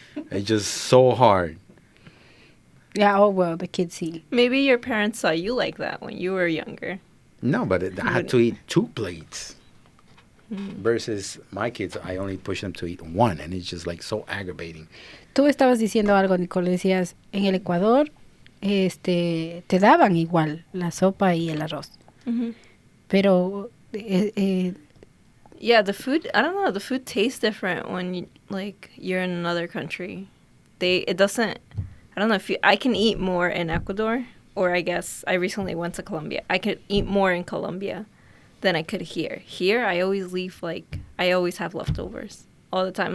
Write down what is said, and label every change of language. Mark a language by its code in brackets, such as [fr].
[en] It's just so hard. Yeah, oh well, the kids eat. Maybe your parents saw you like that when you were younger. No, but I had to eat 2 plates. Versus my kids, I only push them to eat one, and it's just like so aggravating. [es] Tú estabas diciendo algo, Nicole, decías, en el Ecuador, te daban igual la sopa y el arroz. Mm-hmm. Pero, [en] Yeah, the food, I don't know, the food tastes different when you're in another country. It doesn't, I don't know I can eat more in Ecuador, or I guess I recently went to Colombia. I could eat more in Colombia than I could here. Here, I always I always have leftovers all the time.